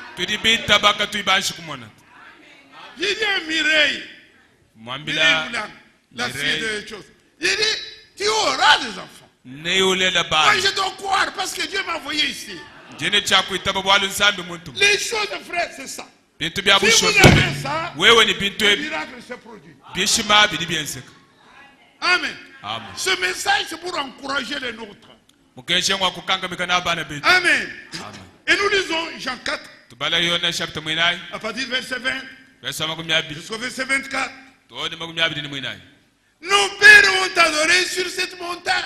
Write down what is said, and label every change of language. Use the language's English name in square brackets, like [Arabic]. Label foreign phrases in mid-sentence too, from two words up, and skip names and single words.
[French] Il y a Mireille. La fille de choses. Il dit, tu auras des enfants. Moi, je dois croire parce que Dieu m'a envoyé ici. Les choses, frère, c'est ça. [Luba-Katanga] bintu bya bushobe wewe ni bintu [French] miracle se produit. [Luba-Katanga] bishima bidi byenseka. [French] Amen. Amen. Ce message c'est pour encourager les nôtres. Amen. Amen. Et nous lisons Jean 4 à partir du verset 20 jusqu'au verset 24. Nos pères ont adoré sur cette montagne.